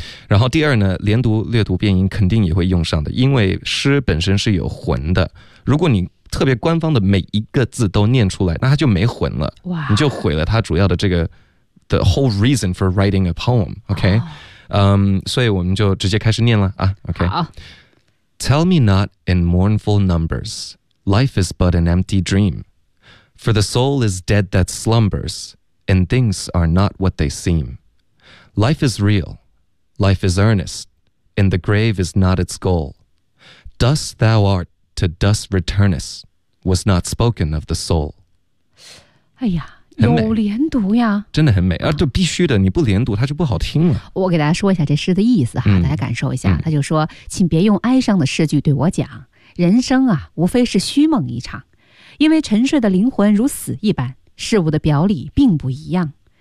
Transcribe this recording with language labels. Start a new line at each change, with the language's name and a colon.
Chinese: 然后第二呢，连读、略读、变音肯定也会用上的，因为诗本身是有魂的。如果你特别官方的每一个字都念出来，那它就没魂了，哇，你就毁了它主要的这个
English: the whole reason for writing a poem.
Chinese: OK， 所以我们就直接开始念了啊。 OK，好。
English: Tell me not in mournful numbers, life is but an empty dream, for the soul is dead that slumbers, and things are not what they seem. Life is real. Life is earnest, and the grave is not its goal. Dust thou art, to dust returnest, was not spoken of the soul.
Chinese: 哎呀，有连读呀，真的很美啊！就必须的，你不连读它就不好听了。我给大家说一下这诗的意思哈，大家感受一下。他就说，请别用哀伤的诗句对我讲，人生啊，无非是虚梦一场，因为沉睡的灵魂如死一般，事物的表里并不一样。